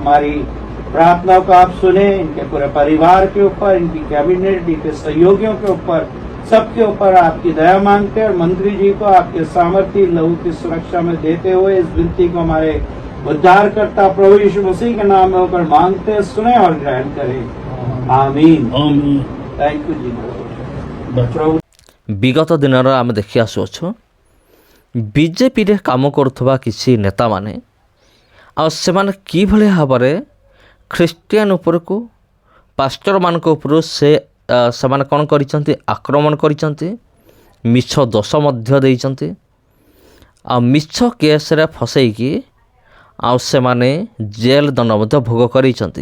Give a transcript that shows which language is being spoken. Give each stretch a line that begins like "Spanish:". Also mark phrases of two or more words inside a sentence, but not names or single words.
Hindi: हमारी प्रार्थनाओं को आप सुने, इनके पूरे परिवार के ऊपर, इनकी कैबिनेट, इनके सहयोगियों के ऊपर, सबके ऊपर आपकी दया मांगते हैं और मंत्री जी को आपके सामर्थ्य लहू की सुरक्षा में देते हुए इस विनती को हमारे उद्धारकर्ता प्रभु यीशु मसीह के नाम में होकर मांगते हैं, सुने और ग्रहण करें। आमीन।
English: thank you
Hindi: जी। प्रभु
Odia: ବିଗତ ଦିନରେ ଆମେ ଦେଖି ଆସୁଅଛୁ ବିଜେପିରେ କାମ କରୁଥିବା କିଛି ନେତାମାନେ ଆଉ ସେମାନେ କିଭଳି ଭାବରେ ଖ୍ରୀଷ୍ଟିଆନ ଉପରକୁ ପାଷ୍ଟରମାନଙ୍କ ଉପରୁ ସେମାନେ କ'ଣ କରିଛନ୍ତି? ଆକ୍ରମଣ କରିଛନ୍ତି, ମିଛ ଦୋଷ ମଧ୍ୟ ଦେଇଛନ୍ତି ଆଉ ମିଛ କେସ୍ରେ ଫସେଇକି ଆଉ ସେମାନେ ଜେଲ୍ ଦଣ୍ଡ ମଧ୍ୟ ଭୋଗ କରାଇଛନ୍ତି।